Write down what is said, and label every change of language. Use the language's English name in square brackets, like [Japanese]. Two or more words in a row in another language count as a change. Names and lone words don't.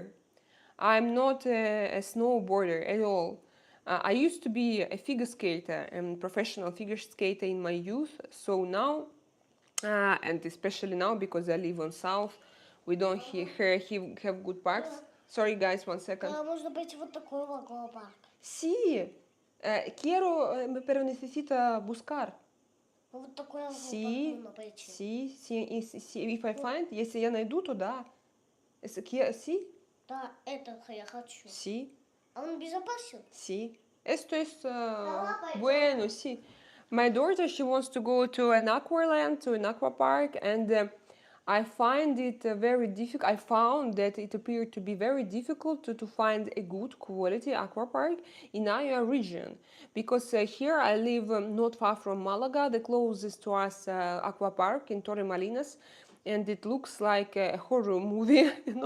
[English] I'm not a snowboarder at all. I used to be a figure skater and professional figure skater in my youth. So now, and especially now because I live on south, we don't have good parks. Sorry guys, 1 second. [Russian] Можно быть вот такой аквапарк. [Spanish] Sí, pero necesita buscar. [Russian] Вот такой аквапарк [Spanish] Sí, [Russian] можно пойти. [Spanish] sí, [English] if I find, [Russian] если я найду, то да. [Spanish] Sí, [Russian] Да, это я хочу. [Spanish] sí, [Russian] А он безопасен? [Spanish] sí. Esto es bueno, sí. [English] My daughter, she wants to go to an aqualand, to an aqua park, and I find it very difficult. I found that it appeared to be very difficult to find a good quality aqua park in our region, because here I live not far from Malaga, the closest to us aqua park in Torremolinos, and it looks like a horror movie, you know.